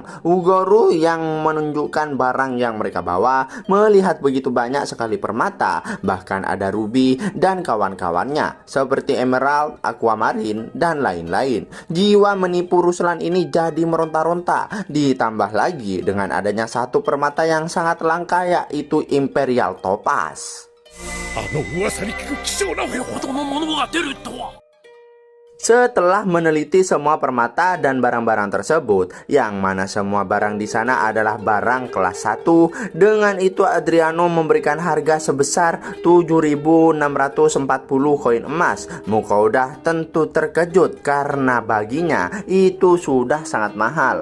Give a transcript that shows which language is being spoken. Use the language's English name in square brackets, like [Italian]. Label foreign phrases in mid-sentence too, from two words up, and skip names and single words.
[Indonesian] Ugoru yang menunjukkan barang yang mereka bawa, melihat begitu banyak sekali permata, bahkan ada ruby dan kawan-kawannya seperti emerald, aquamarine, dan lain-lain. Jiwa menipu Ruslan ini jadi meronta-ronta. Ditambah lagi dengan adanya satu permata yang sangat langka, yaitu Imperial Topaz. [Japanese] あの噂に聞く希少なほどのものが出るとは。 [Indonesian] Setelah meneliti semua permata dan barang-barang tersebut, yang mana semua barang di sana adalah barang kelas 1, dengan itu Adriano memberikan harga sebesar 7.640 koin emas. Mukauda tentu terkejut karena baginya itu sudah sangat mahal.